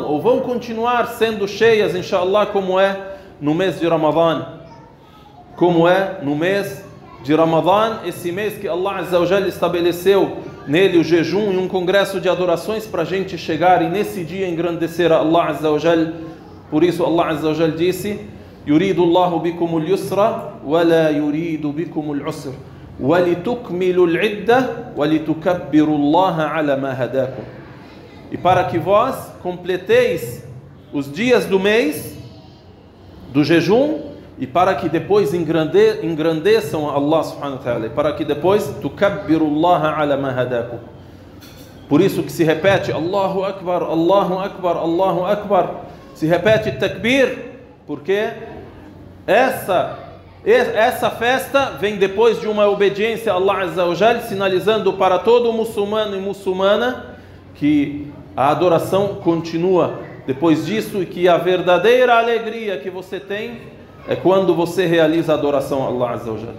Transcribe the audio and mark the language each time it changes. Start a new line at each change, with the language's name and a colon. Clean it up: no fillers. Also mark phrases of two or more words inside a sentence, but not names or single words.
Portuguese: Ou vão continuar sendo cheias, inshallah, como é no mês de Ramadã? Como é no mês de Ramadã, esse mês que
Arabic: الله عز وجل
Portuguese: estabeleceu nele o jejum e um congresso de adorações para a gente chegar e nesse dia engrandecer a Allah Azza wa Jal. Por isso
Arabic: الله عز وجل disse: يريد الله بكم اليسر ولا يريد بكم العسر وَلِتُكْمِلُوا الْعِدَّةَ وَلِتُكَبِّرُوا اللَّهَ عَلَى مَا هَدَاكُمْ.
Portuguese: E para que vós completeis os dias do mês do jejum e para que depois engrandeçam a
Arabic: الله سبحانه وتعالى,
Portuguese: e para que depois
Arabic: تُكَبِّرُوا اللَّهَ عَلَى مَا هَدَاكُمْ.
Portuguese: Por isso que se repete
Arabic: الله أكبر الله أكبر الله أكبر,
Portuguese: se repete takbir, porque essa festa vem depois de uma obediência a
Arabic: الله عز وجل,
Portuguese: sinalizando para todo muçulmano e muçulmana que a adoração continua depois disso e que a verdadeira alegria que você tem é quando você realiza a adoração a
Arabic: الله عز وجل.